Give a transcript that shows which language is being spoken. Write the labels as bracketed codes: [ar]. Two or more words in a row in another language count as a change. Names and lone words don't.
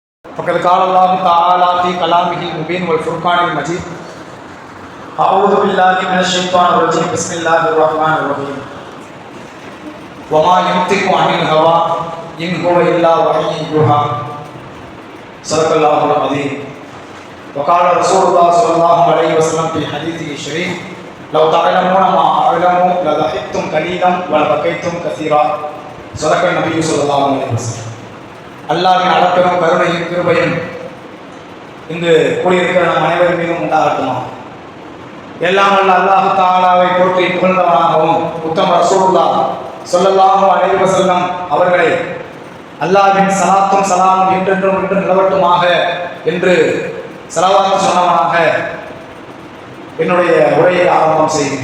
[ar] فقد قال الله تعالى في كلامه المبين والفرقان المجيد أعوذ بالله من الشيطان الرجيم بسم الله الرحمن الرحيم وما ينطق عن الهوى إن هو إلا وحي يوحى صدق الله العظيم وقال رسول الله صلى الله عليه وسلم في حديثه الشريف لو تعلمون ما أعلم لضحكتم قليلا ولبكيتم كثيرا صدق النبي صلى الله عليه وسلم. [ta] அல்லாஹ்வின் அளப்பெரும் கருணையும் கிருபையும் இங்கு கூடியிருக்கிற நம் அனைவரும் மீதும் உண்டாகட்டுமா. எல்லாம் வல்ல அல்லாஹ் தஆலாவை போற்றி புகழ்ந்தவனாகவும் உத்தம ரசூலுல்லாஹ் [ar] صلى الله عليه وسلم [ta] அவர்களை அல்லாஹ்வின் ஸலாத்தும் ஸலாமும் என்றென்றும் என்று நிலவட்டுமாக என்று ஸலவாத் சொன்னவனாக என்னுடைய உரையை ஆரம்பம் செய்கிறேன்.